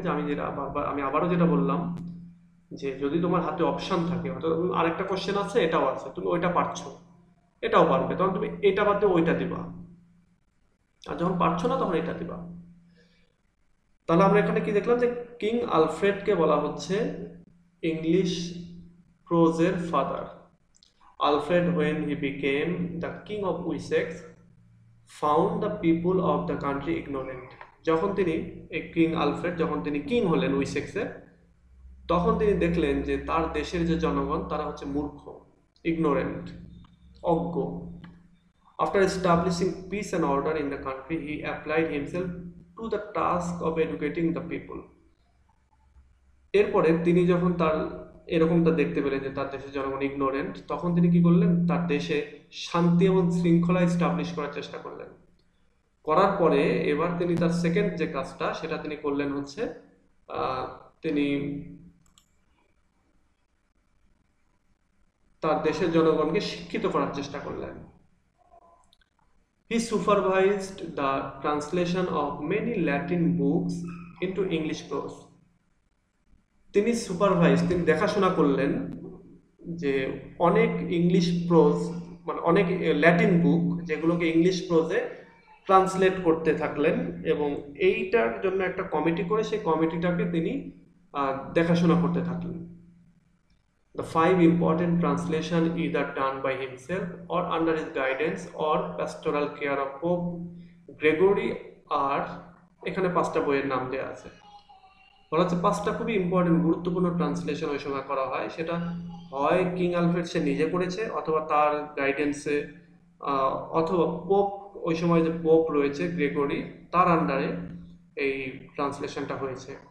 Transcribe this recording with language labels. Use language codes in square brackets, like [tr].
[bn] যে আমি আবারও যেটা বললাম, যে যদি তোমার হাতে অপশন থাকে, অর্থাৎ আরেকটা কোশ্চেন আছে, এটাও আছে, তুমি ওইটা পারছো, এটাও পারবে, তখন তুমি এটা বাদ দিয়ে ওইটা দিবা, আর যখন পারছো না তখন এটা দিবা। তাহলে আমরা এখানে কি দেখলাম, যে কিং আলফ্রেডকে বলা হচ্ছে English প্রোজের father. [en] Alfred when he became the king of Wessex found the people of the country ignorant। [bn] যখন তিনি যখন তিনি কিং হলেন উইসেক্সের, তখন তিনি দেখলেন যে তার দেশের যে জনগণ তারা হচ্ছে মূর্খ, ইগনোরেন্ট, অজ্ঞ। [en] After establishing peace and order in the country, he applied himself to the task of educating the people। [bn] এরপরে তিনি যখন তার এরকমটা দেখতে পেলেন যে তার দেশের জনগণ ইগনোরেন্ট, তখন তিনি কি করলেন, তার দেশে শান্তি এবং শৃঙ্খলা এস্টাবলিশ করার চেষ্টা করলেন। করার পরে এবার তিনি তার সেকেন্ড যে কাজটা সেটা তিনি করলেন হচ্ছে তিনি তার দেশের জনগণকে শিক্ষিত করার চেষ্টা করলেন। [en] He supervised the translation of many Latin books into English prose। [bn] তিনি দেখাশোনা করলেন যে অনেক ইংলিশ প্রোজ, মানে অনেক ল্যাটিন বুক যেগুলোকে ইংলিশ প্রোজে ট্রান্সলেট করতে থাকলেন, এবং এইটার জন্য একটা কমিটি করে সেই কমিটিটাকে তিনি দেখাশোনা করতে থাকলেন। [en] The 5 important translation either done by himself or under his guidance or pastoral care of Pope Gregory [bn] আর এখানে 5টা বইয়ের নাম দেওয়া আছে। বলা হচ্ছে 5টা খুবই ইম্পর্টেন্ট গুরুত্বপূর্ণ ট্রান্সলেশন ওই সময় করা হয়। সেটা হয় কিং আলফ্রেড সে নিজে করেছে, অথবা তার গাইডেন্সে, অথবা পোপ, ওই সময় যে পোপ রয়েছে গ্রেগরি, তার আন্ডারে এই ট্রান্সলেশনটা হয়েছে।